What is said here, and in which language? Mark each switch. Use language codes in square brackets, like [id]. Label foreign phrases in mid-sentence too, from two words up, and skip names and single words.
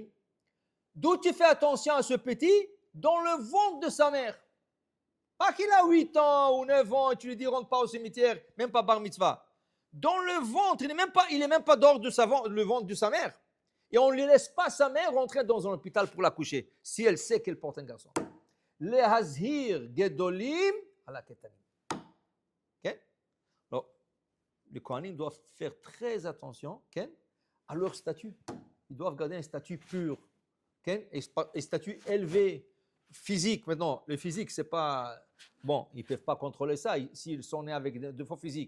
[fr] D'où tu fais attention à ce petit? Dans le ventre de sa mère. Pas qu'il a 8 ans ou 9 ans et tu lui dis rentre pas au cimetière, même pas bar mitzvah. Dans le ventre, il n'est même pas dehors de le ventre de sa mère. Et on ne laisse pas sa mère rentrer dans un hôpital pour l'accoucher, si elle sait qu'elle porte un garçon. [he] להזהיר גדולים על הקטנים. [fr] Okay? Alors, les Kohanim doivent faire très attention à leur statut. Ils doivent garder un statut pur, un statut élevé, physique. Maintenant, le physique, c'est pas... Bon, ils ne peuvent pas contrôler ça s'ils sont nés avec des défauts physiques.